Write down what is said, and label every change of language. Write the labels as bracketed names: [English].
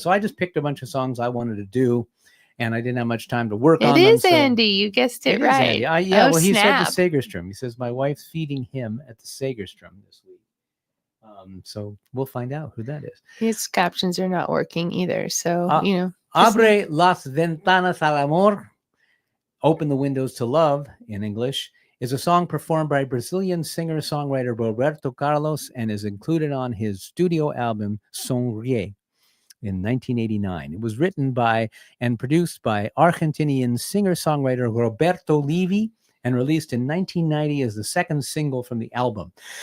[English] So I just picked a bunch of songs I wanted to do, and I didn't have much time to work on them. It is Andy. You guessed it right. Well, he said the Segerstrom. He says my wife's feeding him at the Segerstrom this week. So we'll find out who that is. His captions are not working either. So, [Spanish] Abre las ventanas al amor. [English] Open the Windows to Love in English is a song performed by Brazilian singer-songwriter Roberto Carlos and is included on his studio album Sonríe in 1989. It was written by and produced by Argentinian singer-songwriter Roberto Levi and released in 1990 as the second single from the album.